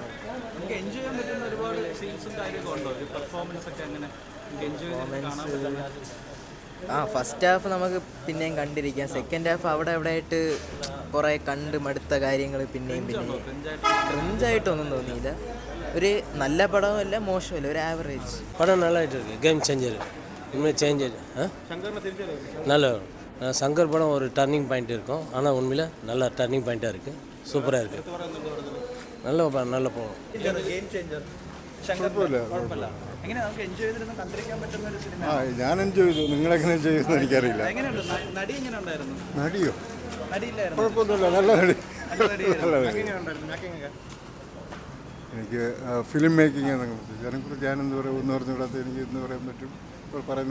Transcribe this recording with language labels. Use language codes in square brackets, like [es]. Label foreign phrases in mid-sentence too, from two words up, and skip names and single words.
[ml] നമുക്ക് എൻജോയ് ചെയ്യാൻ പറ്റുന്ന ഒരുപാട് സീൻസും കാര്യമൊക്കെ ഉണ്ടോ? ഒരു പെർഫോമൻസ് ഒക്കെ അങ്ങനെ എൻജോയ് കാണാൻ പറ്റുന്ന? [en] first half [ml] നമുക്ക് പിന്നെയും കണ്ടിരിക്കാം. [en] second half [ml] അവിടെ ആയിട്ട് കുറേ കണ്ട് മടുത്ത കാര്യങ്ങൾ പിന്നെയും ക്രിഞ്ചായിട്ടൊന്നും തോന്നിയില്ല. ഒരു നല്ല പടവുമല്ല മോശമല്ല, ഒരു ആവറേജ് [ta] படம் நல்லா இருக்கு. [en] game changer, [ta] உண்மையை சேஞ்சர். நல்ல சங்கர் படம் ஒரு [en] turning point [ta] இருக்கும். ஆனால் உண்மையில் நல்ல [en] turning point [ta] இருக்குது. சூப்பராக இருக்குது. நல்ல படம். [ml] എങ്ങനെ നമുക്ക് എൻജോയ് ചെയ്തിരുന്ന് കണ്ടിരിക്കാൻ പറ്റുന്ന ഒരു സിനിമ? ഞാൻ എൻജോയ് ചെയ്തു. നിങ്ങളെങ്ങനെ എൻജോയ് ചെയ്യുന്നു എനിക്കറിയില്ല. എങ്ങനെയുണ്ട്? നടി എങ്ങനെ ഉണ്ടായിരുന്നു? നടിയോ? നടിയില്ലായിരുന്നു. കുഴപ്പമൊന്നുമില്ല, നല്ല നടി. മേക്കിംഗ് ഒക്കെ എനിക്ക് [en] film making [ml] അതിനെക്കുറിച്ച് ഞാനെന്ത് പറയും, ഒന്ന് പറഞ്ഞുകൂടാത്ത എനിക്ക് എന്ന് പറയാൻ പറ്റും.